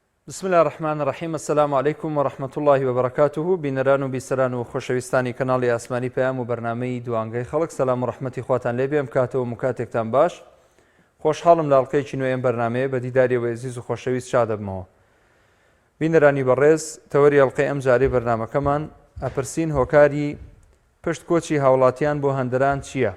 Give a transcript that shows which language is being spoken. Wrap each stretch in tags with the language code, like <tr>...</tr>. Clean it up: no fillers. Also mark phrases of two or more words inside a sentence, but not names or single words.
<ar>بسم الله الرحمن الرحیم. السلام علیکم و رحمة الله و برکاته.</ar> <ckb>بینەران و بیسەران و خۆشەویستانی کەناڵی ئاسمانی پەیام و بەرنامەی دوانگەی خەڵک، سەلام و ڕەحمەتی خواتان لێ بێ. کاتەوە مکاتێکتان باش. خۆشحاڵم لە ئەڵقەیەکی نوێیەم بەرنامەیە بە دیداریەوە عزیز و خۆشەویست شاد دەبمەوە. بینەرانی بەڕێز، تەوەری ئەڵقەی ئەم جارەی بەرنامەکەمان ئەپرسین هۆکاری پشت کۆچی هاوڵاتیان بۆ هەندەران چییە؟</ckb>